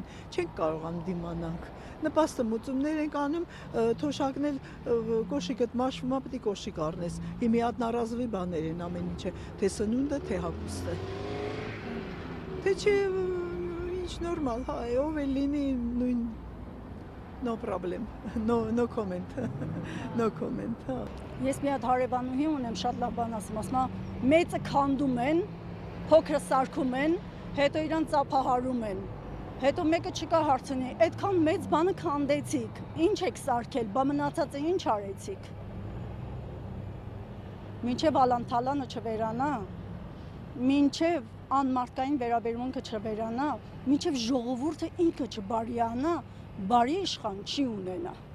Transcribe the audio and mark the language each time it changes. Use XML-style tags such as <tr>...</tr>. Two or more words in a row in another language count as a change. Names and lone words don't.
<hy>չենք կարողանում դիմանանք։ Նպաստը մուծումներ ենք անում, թոշակն էլ կոշիկդ մաշվում է, պետք է կոշիկ առնես։ Հիմի հատնարազվի բաներ են ամեն ինչը, թե սնունդը, թե հագուստը։ Թե չէ, ինչ նորմալ, հա, ով էլ լինի նույն</hy> <en>no problem, no comment, no comment,</en> <hy>հա։ Ես մի հատ հարևանուհի ունեմ, շատ լավ բան ասում, մեծը քանդում են, փոքրը սարքում են, հետո իրան ծափահարում են։ Հետո մեկը չկա հարցնի, այդքան մեծ բանը քանդեցիք, ինչ եք սարքել, բա մնացածը ինչ արեցիք։ Մինչև ալանթալանը չվերանա, մինչև անմարդկային վերաբերմունքը չվերանա, մինչև ժողովուրդը ինքը չբարյանա, բարի իշխան չի ունենա։</hy>